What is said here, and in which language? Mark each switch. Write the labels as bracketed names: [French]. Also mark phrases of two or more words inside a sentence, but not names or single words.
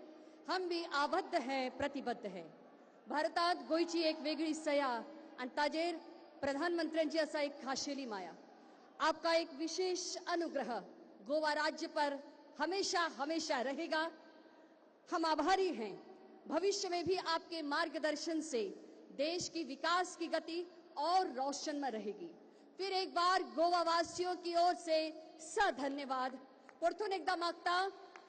[Hindi] हम भी आबद्ध है, प्रतिबद्ध है. [Konkani] भारतात गोयची एक वेगळी सया आणि ताजेर प्रधानमंत्र्यांची असा एक खाशेली माया. [Hindi] आपका एक विशेष अनुग्रह गोवा राज्य पर हमेशा हमेशा रहेगा. हम आभारी हैं. भविष्य में भी आपके मार्गदर्शन से देश की विकास की गति और रोशन में रहेगी. फिर एक बार गोवा वासियों की ओर से सधन्यवाद. [Konkani] परतून एकदा मागता